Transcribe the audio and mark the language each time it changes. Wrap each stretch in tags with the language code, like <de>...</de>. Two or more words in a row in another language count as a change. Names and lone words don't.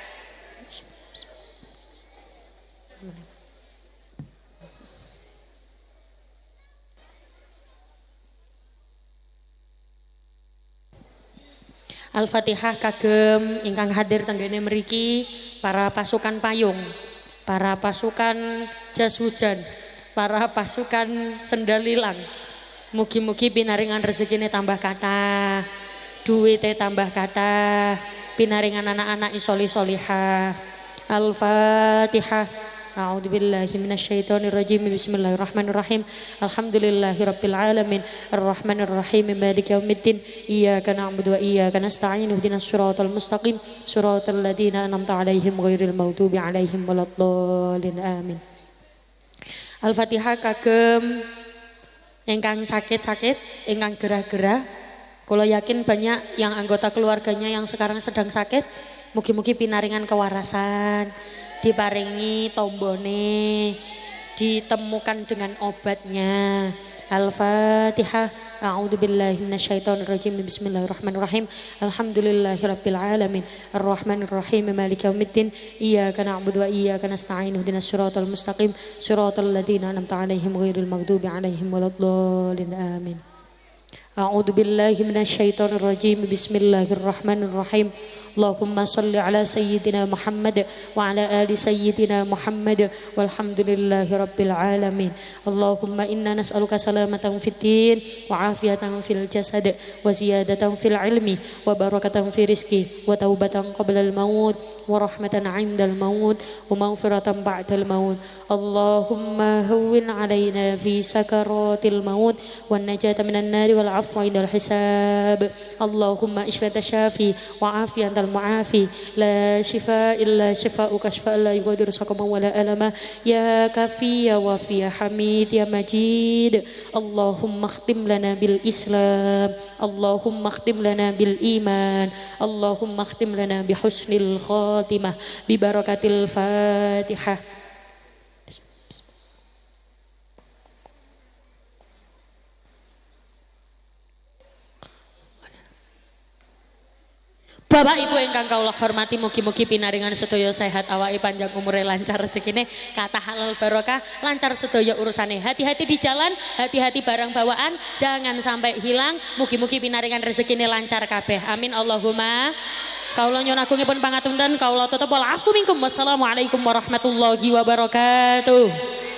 <jv>Al-Fatihah kagem ingkang hadir tenggene mriki, para pasukan payung, para pasukan jas hujan, para pasukan sendalilang. Mugi-mugi pinaringan rezekine tambah kathah, duwite tambah kathah, pinaringan anak-anak isoli solihah. Al-Fatihah.</jv> <ar>أعوذ بالله من الشيطان الرجيم. بسم الله الرحمن الرحيم. الحمد لله رب العالمين. الرحمن الرحيم. مالك يوم الدين. إياك نعبد وإياك نستعين. اهدنا الصراط المستقيم. صراط الذين أنعمت عليهم غير المغضوب عليهم ولا الضالين. Amin.</ar> <jv>Al-Fatihah kagem ingkang sakit-sakit, ingkang gerah-gerah.</jv> <id>Kula yakin banyak yang anggota keluarganya yang sekarang sedang sakit.</id> <jv>Mugi-mugi pinaringan kewarasan, diparingi tombone,</jv> <id>ditemukan dengan obatnya.</id> <jv>Al-Fatihah.</jv> <ar>أعوذ بالله من الشيطان الرجيم. بسم الله الرحمن الرحيم. الحمد لله رب العالمين. الرحمن الرحيم. مالك يوم الدين. إياك نعبد وإياك نستعين. اهدنا الصراط المستقيم. صراط الذين أنعمت عليهم غير المغضوب عليهم ولا الضالين. Amin. أعوذ بالله من الشيطان الرجيم. بسم الله الرحمن الرحيم. اللهم صل على سيدنا محمد وعلى آل سيدنا محمد والحمد لله رب العالمين. اللهم إنا نسألك سلامة في الدين وعافية في الجسد وزيادة في العلم وبركة في الرزق وتوبة قبل الموت ورحمة عند الموت ومغفرة بعد الموت. اللهم هون علينا في سكرات الموت والنجاة من النار والعفو عند الحساب. اللهم اشف شافي وعافية المعافي لا شفاء إلا شفاءك شفاء لا يغادر سقما ولا ألما يا كافي يا وافي يا حميد يا مجيد. اللهم اختم لنا بالإسلام، اللهم اختم لنا بالإيمان، اللهم اختم لنا بحسن الخاتمة ببركة الفاتحة.</ar> <jv>Bapak Ibu ingkang kawula hormati, mugi-mugi pinaringan sedaya sehat, awake panjang umure, lancar rezekine, kathah halal barokah, lancar sedaya urusane.</jv> <id>Hati-hati di jalan, hati-hati barang bawaan, jangan sampai hilang.</id> <jv>Mugi-mugi pinaringan rezekine lancar kabeh.</jv> <ar>آمين اللهم.</ar> <jv>Kawula nyuwun agungipun pangapunten, kawula tutup</jv> <ar>والعفو منكم. Wassalamualaikum warahmatullahi wabarakatuh.</ar>